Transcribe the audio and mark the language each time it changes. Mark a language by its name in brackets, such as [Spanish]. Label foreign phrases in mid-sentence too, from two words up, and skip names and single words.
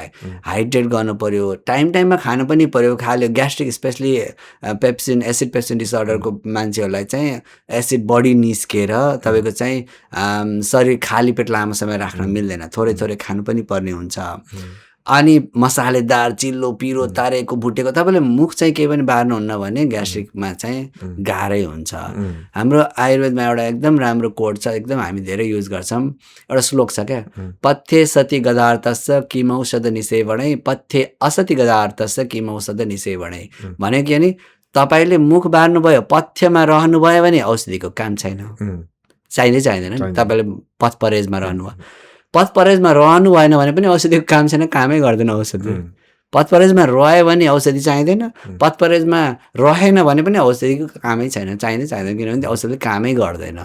[Nepali] हाइड्रेट गर्नु पर्यो, टाइममा खानु पनि पर्यो। खाले [English] gastric specially pepsin acid pepsin disorderको [Nepali] मान्छेहरूलाई चाहिँ एसिड बढी निस्केर तपाईँको चाहिँ शरीर खाली पेट लामो समय राख्न मिल्दैन, थोरै खानु पनि पर्ने हुन्छ। अनि मसालेदार चिल्लो पिरो तारेको भुटेको तपाईँले मुख चाहिँ केही पनि बार्नुहुन्न भने ग्यास्ट्रिकमा चाहिँ गाह्रै हुन्छ। हाम्रो आयुर्वेदमा एउटा एकदम राम्रो कोड छ, एकदम हामी धेरै युज गर्छौँ, एउटा श्लोक छ क्या, [Sanskrit] पथ्ये सति गदार्थस्य किमौषध निसेवणै पथ्ये असति गदार्थस्य किमौषध निसेवणै। [Nepali] भने के नि तपाईँले मुख बार्नुभयो, पथ्यमा रहनुभयो भने औषधिको काम छैन, चाहिँदैन। तपाईँले पथ परहेजमा रहनुभयो, पथ परहेजमा रहनु भएन भने पनि औषधिको काम छैन, कामै गर्दैन औषधि। पथ परहेजमा रह्यो भने औषधि चाहिँदैन, पथ परहेजमा रहेन भने पनि औषधिको कामै छैन, चाहिँदैन, किनभने औषधिले कामै गर्दैन।